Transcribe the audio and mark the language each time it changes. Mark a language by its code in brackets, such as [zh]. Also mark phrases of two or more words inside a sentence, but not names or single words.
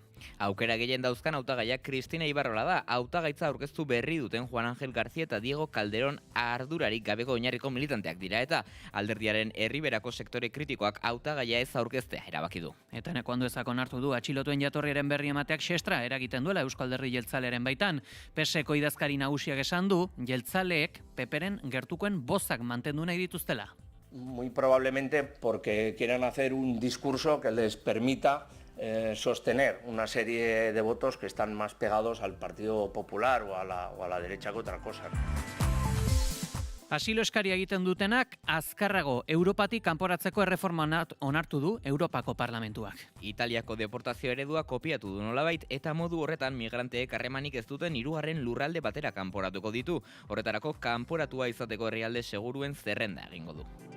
[eu] Aukera gehien dauzkan hautagaiak Cristina Ibarrola da. Hautagaitza aurkeztu berri duten Juan Ángel García eta Diego Calderón ardurarik gabeko oinarriko militanteak dira eta alderdiaren herriberako sektore kritikoak hautagaia ez aurkeztea erabaki du. Eta neko handuezak onartu du atxilotuen jatorriaren berri emateak xestra eragiten duela Eusko Alderdi Jeltzalearen baitan. PSeko idazkari nagusiak esan du, jeltzaleek PPren gertukoen bozak mantendu nahi dituztela. [es] Muy probablemente porque quieran hacer un discurso que les permita sostener una serie de votos que están más pegados al Partido Popular o a la derecha que otra cosa. [eu] Asilo eskaria egiten dutenak azkarrago Europatik kanporatzeko erreforma onartu du Europako Parlamentuak. Italiako deportazio eredua kopiatu du nolabait eta modu horretan migranteek harremanik ez duten 3. lurralde batera kanporatuko ditu. Horretarako kanporatua izateko herrialde seguruen zerrenda egingo du.